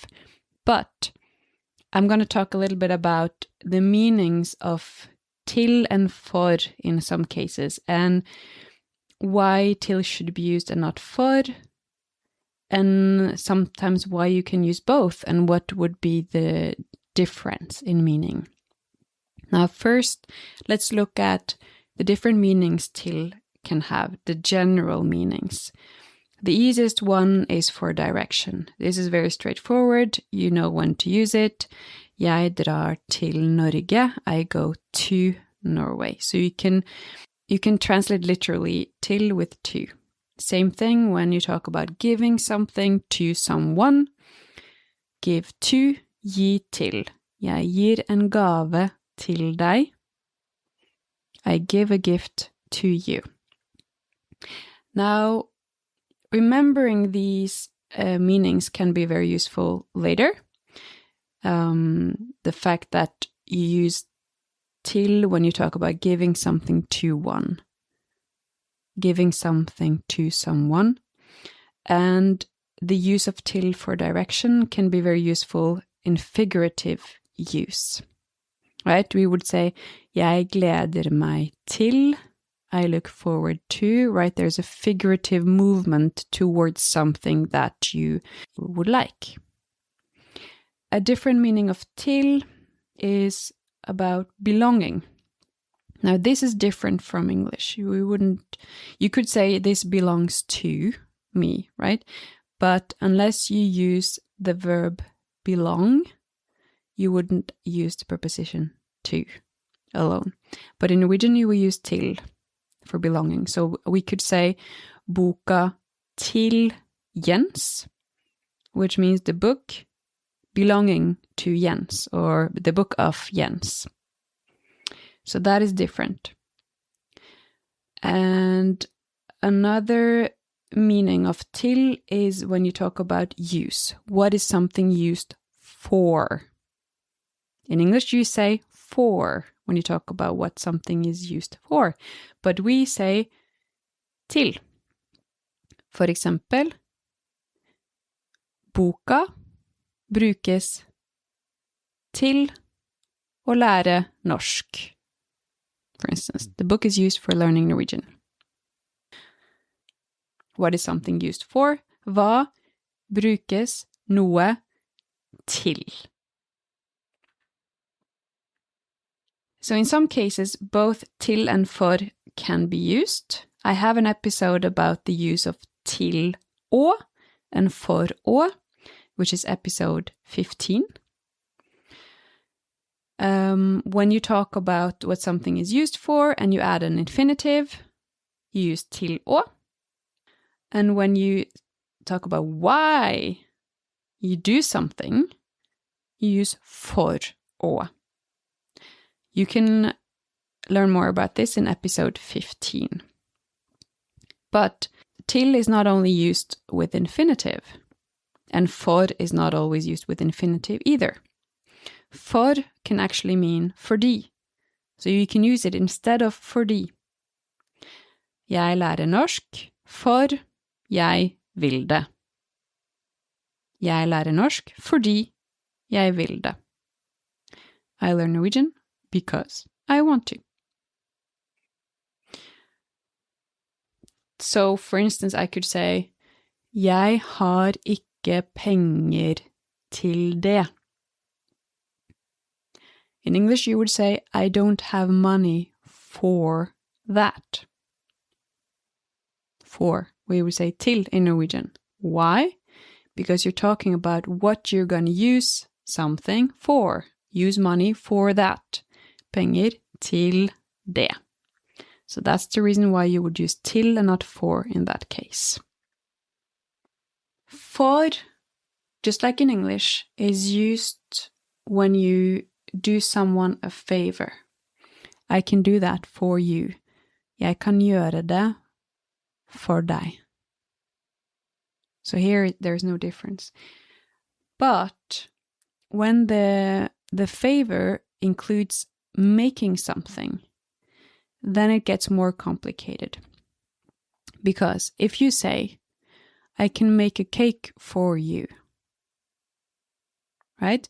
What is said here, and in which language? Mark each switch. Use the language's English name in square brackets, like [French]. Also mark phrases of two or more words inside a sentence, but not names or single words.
[English] But I'm going to talk a little bit about the meanings of til and for in some cases, and why til should be used and not for, and sometimes why you can use both and what would be the difference in meaning. Now, first, let's look at the different meanings til can have, the general meanings. The easiest one is for direction. This is very straightforward. You know when to use it. [Norwegian] Jeg drar til Norge. [English] I go to Norway. So you can translate literally til with to. Same thing when you talk about giving something to someone. Give to, [Norwegian] gi til. Jeg gir en gave til deg. [English] I give a gift to you. Now, remembering these meanings can be very useful later. The fact that you use til when you talk about giving something to one, giving something to someone, and the use of til for direction can be very useful in figurative use. Right? We would say, [Norwegian] jeg gleder meg til, [English] I look forward to, right? There's a figurative movement towards something that you would like. A different meaning of til is about belonging. Now, this is different from English. You could say this belongs to me, right? But unless you use the verb belong, you wouldn't use the preposition to alone. But in Norwegian, you will use til for belonging. So we could say [Norwegian] boka til [English] Jens, which means the book belonging to Jens, or the book of Jens. So that is different. And another meaning of til is when you talk about use. What is something used for? In English, you say for when you talk about what something is used for. But we say til. [Norwegian] For eksempel, boka brukes til å lære norsk. [English] For instance, the book is used for learning Norwegian. What is something used for? [Norwegian] Hva brukes noe til? [English] So in some cases, both til and for can be used. I have an episode about the use of [Norwegian] til å [English] and [Norwegian] for å, [English] which is episode 15. When you talk about what something is used for and you add an infinitive, you use [Norwegian] til å. [English] And when you talk about why you do something, you use [Norwegian] for å. [English] You can learn more about this in episode 15. But til is not only used with infinitive, and for is not always used with infinitive either. For can actually mean fordi, so you can use it instead of fordi. [Norwegian] Jeg lærer norsk for jeg vil det. Jeg lærer norsk fordi jeg vil det. [English] I learn Norwegian because I want to. So, for instance, I could say, [Norwegian] jeg har ikke penger til det. [English] In English, you would say, I don't have money for that. For, we would say til in Norwegian. Why? because you're talking about what you're going to use something for. Use money for that. [Norwegian] Penger till det. [English] So that's the reason why you would use till and not for in that case. For, just like in English, is used when you do someone a favor. I can do that for you. [Norwegian] Jeg kan gjøre det for deg. [English] So here there's no difference. But when the favor includes making something, then it gets more complicated. Because if you say, I can make a cake for you, right?